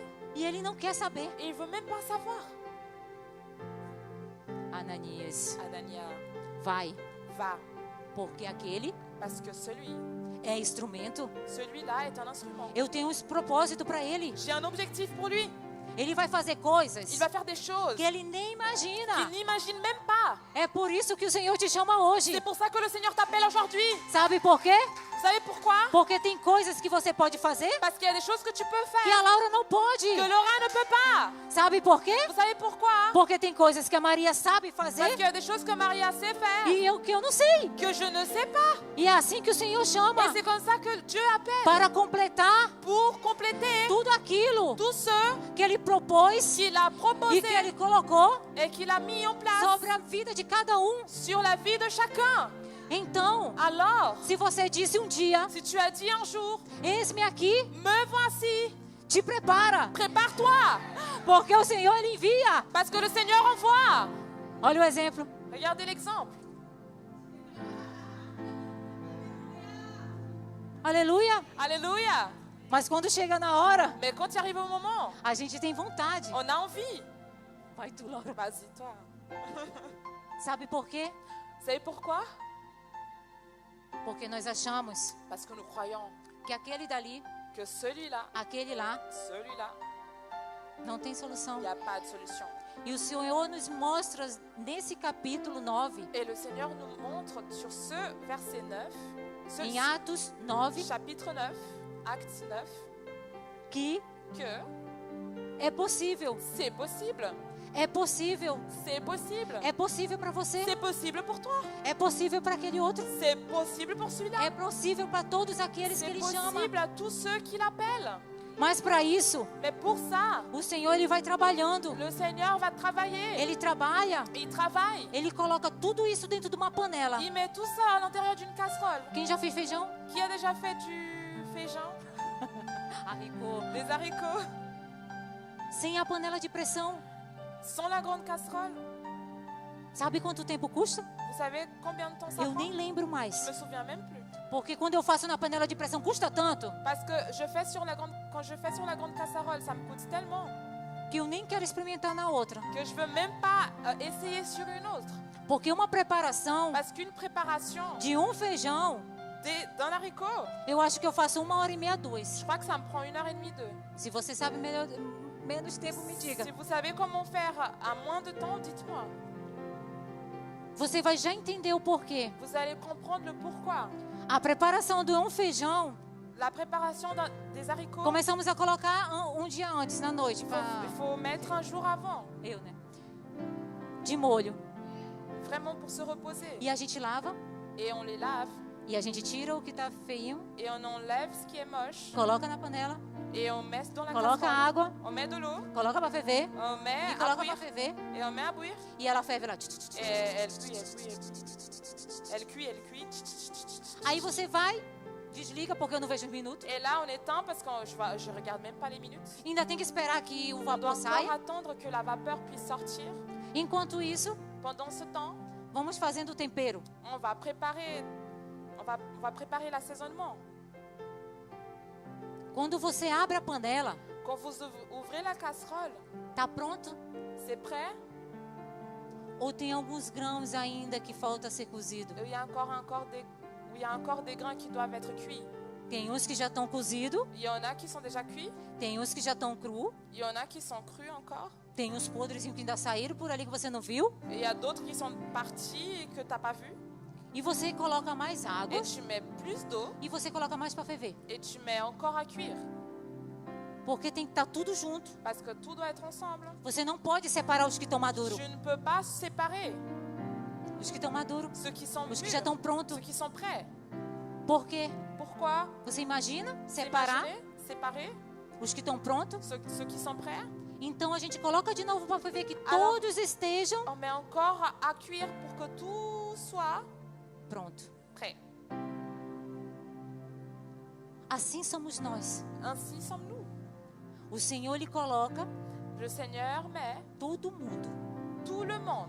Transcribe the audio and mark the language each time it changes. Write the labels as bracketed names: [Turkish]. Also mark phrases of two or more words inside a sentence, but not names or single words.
[Portuguese] e ele não quer saber. [French] et il veut même pas savoir. [Portuguese] Ananias, [French] Anania, [Portuguese] vai, [French] va, [Portuguese] porque aquele [French] parce que [Portuguese] é instrumento. [French] celui-là est un instrument. [Portuguese] Eu tenho um propósito para ele. [French] J'ai un objectif pour lui. [Portuguese] Ele vai fazer coisas [French] Il va faire des choses [Portuguese] que ele nem imagina. [French] qu'il n'imagine même pas. [Portuguese] É por isso que o Senhor te chama hoje. [French] C'est pour ça que le Seigneur t'appelle aujourd'hui. [Portuguese] Sabe por quê? [French] Vous savez pourquoi? [Portuguese] Porque tem coisas que você pode fazer [French] Parce qu'il y a des choses que tu peux [Portuguese] que [French] faire [Portuguese] a Laura não pode. [French] que Laura ne peut pas. [Portuguese] Sabe por quê? [French] Vous savez pourquoi? [Portuguese] Porque tem coisas que a Maria sabe [French] Parce [Portuguese] fazer [French] qu'il y a des choses que Maria sait faire [Portuguese] e eu que eu não sei. [French] que je ne sais pas. [Portuguese] E é assim que o Senhor chama [French] Et c'est comme ça que Dieu appelle [Portuguese] para completar [French] pour compléter [Portuguese] tudo aquilo [French] tous ceux [Portuguese] que Ele propôs [French] qu'il a [Portuguese] e [French] proposé [Portuguese] que Ele colocou [French] et qu'il a mis en place [Portuguese] sobre a vida de cada um. [French] sur la vie de chacun. [Portuguese] Então, [French] Alors, [Portuguese] se você disse um dia, [French] si tu as dit un jour, [Portuguese] eis-me aqui, [French] me voici, [Portuguese] te prepara, [French] prépare-toi, [Portuguese] porque o Senhor Ele envia. [French] parce que le Seigneur envoie. [Portuguese] Olha o exemplo. [French] Regardez l'exemple. [Portuguese] Aleluia. [French] Alléluia. [Portuguese] Mas quando chega na hora, [French] Mais quand il arrive au moment, [Portuguese] a gente tem vontade. [French] on a envie. [Portuguese] Vai tu, Laura. [French] Vas-y, toi. [Portuguese] Sabe por quê? [French] Vous savez pourquoi? [Portuguese] Porque nós achamos [French] Parce que nous croyons [Portuguese] que aquele dali, [French] que celui-là, [Portuguese] aquele lá, [French] non, [Portuguese] não tem solução. [French] il n'y a pas de solution. [Portuguese] E o Senhor nos mostra nesse capítulo 9, [French] Et le Seigneur nous montre sur ce verset 9, [Portuguese] em Atos 9, [French] chapitre 9, acte 9, [Portuguese] que [French] que [Portuguese] é possível. [French] c'est possible. [Portuguese] É possível. [French] C'est possible. [Portuguese] É possível para você. [French] C'est possible pour toi. [Portuguese] É possível para aquele outro. [French] C'est possible pour celui-là. [Portuguese] É possível para todos aqueles que [French] C'est [Portuguese] Ele chama. [French] possible à tous ceux qui l'appellent. [Portuguese] Mas para isso, [French] Mais pour ça, [Portuguese] o Senhor Ele vai trabalhando. [French] le Seigneur va travailler. [Portuguese] Ele trabalha. [French] Il travaille. [Portuguese] Ele coloca tudo isso dentro de uma panela. [French] Il met tout ça à l'intérieur d'une casserole. [Portuguese] Quem já fez feijão? [French] Qui a déjà fait du féjin? Haricots. Des haricots? [Portuguese] Sem a panela de pressão. [French] Sans la grande casserole? [Portuguese] Sabe quanto tempo custa? [French] Vous savez combien de temps ça [Portuguese] Eu [French] prend? [Portuguese] nem lembro [French] Je [Portuguese] mais. [French] me souviens même plus. [Portuguese] Porque quando eu faço na panela de pressão custa tanto [French] Parce que quand je fais sur la grande casserole, ça me coûte tellement [Portuguese] que eu nem quero experimentar na outra. [French] que je veux même pas essayer sur une autre. [Portuguese] Porque uma preparação [French] Parce qu'une préparation [Portuguese] de um feijão, [French] d'un haricot, [Portuguese] eu acho que eu faço 1h30, 2. [French] je crois que ça me prend 1h30, 2. [Portuguese] Se você sabe menos tempo, me diga. [French] Si vous savez comment faire à moins de temps, dites-moi. [Portuguese] Você vai já entender o porquê. [French] Vous allez comprendre le pourquoi. [Portuguese] A preparação de um feijão, [French] La préparation des haricots, [Portuguese] começamos a colocar um dia antes, na noite. [French] il faut mettre un jour avant, [Portuguese] Eu, né? De molho. [French] vraiment pour se reposer. [Portuguese] E a gente lava, [French] Et on les lave, [Portuguese] e a gente tira o que tá feinho, [French] et on enlève ce qui est moche, [Portuguese] coloca na panela, [French] et on met dans la [Portuguese] coloca [French] casserole. [Portuguese] água, [French] On met de l'eau, [Portuguese] coloca para ferver, [French] on met [Portuguese] e [French] à [Portuguese] coloca [French] bouillir, [Portuguese] para ferver, [French] et on met à bouillir. [Portuguese] e ela ferve lá. [French] Et elle cuit, elle cuit, elle cuit. Elle cuit, elle cuit. [Portuguese] Aí você vai, desliga porque eu não vejo os minutos. [French] Et là, on éteint parce que je regarde même pas les minutes. [Portuguese] Ainda tem que esperar que o [French] On [Portuguese] vapor [French] doit encore [Portuguese] saia. [French] attendre que la vapeur puisse sortir. [Portuguese] Enquanto isso, [French] Pendant ce temps, [Portuguese] vamos fazendo o tempero. [French] on va préparer l'assaisonnement. [Portuguese] Quando você abre a panela, [French] Quand vous ouvrez la casserole, [Portuguese] tá pronto? [French] c'est prêt. [Portuguese] Ou tem alguns grãos ainda que falta ser cozido? [French] Il y a encore des grains qui doivent être cuits. [Portuguese] Tem uns que já estão cozidos, [French] Il y en a qui sont déjà cuits. [Portuguese] tem uns que já estão crus, [French] Il y en a qui sont crus encore. [Portuguese] tem uns podrezinhos que ainda saíram por ali que você não viu. [French] Et il y a d'autres qui sont partis et que tu n'as pas vu. [Portuguese] E você coloca mais água [French] Et tu mets plus d'eau [Portuguese] e você coloca mais para ferver. [French] et tu mets encore à cuire. [Portuguese] Porque tem que estar tudo junto. [French] Parce que tout doit être ensemble. [Portuguese] Você não pode separar os que estão maduros. [French] Je ne peux pas séparer. [Portuguese] Os que estão maduros. [French] ceux qui sont [Portuguese] Os que [French] mûrs, [Portuguese] já estão prontos. [French] ceux qui sont prêts. [Portuguese] Por quê? [French] Pourquoi? [Portuguese] Você imagina [French] Vous [Portuguese] separar [French] imaginez? Séparer [Portuguese] os que estão prontos? [French] ceux qui sont prêts. [Portuguese] Então a gente coloca de novo para ver que [French] Alors- [Portuguese] todos estejam [French] On met encore à cuire pour que tout soit [Portuguese] pronto. [French] prêt. [Portuguese] Assim somos nós. [French] Ainsi sommes-nous. [Portuguese] O Senhor Ele coloca [French] Le Seigneur met [Portuguese] todo mundo [French] tout le monde